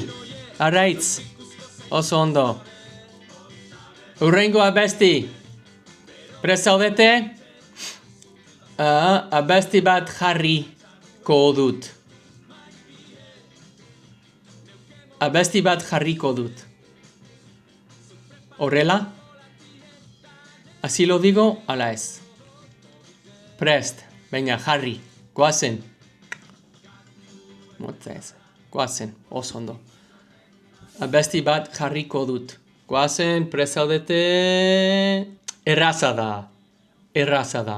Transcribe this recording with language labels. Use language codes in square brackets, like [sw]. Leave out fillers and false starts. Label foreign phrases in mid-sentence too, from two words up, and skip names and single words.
[eu] Arraiz. Oso ondo. Urrengo abesti. Prest zaudete? Abesti bat jarriko dut. Abesti bat jarriko dut. Horrela? [es] Así lo digo, [eu] ala ez. Prest. Venga, jarri. Goazen. Motza ez. Goazen. Oso ondo. Abesti bat jarriko dut. Goazen, prest zaudete. Erraza da. Erraza da.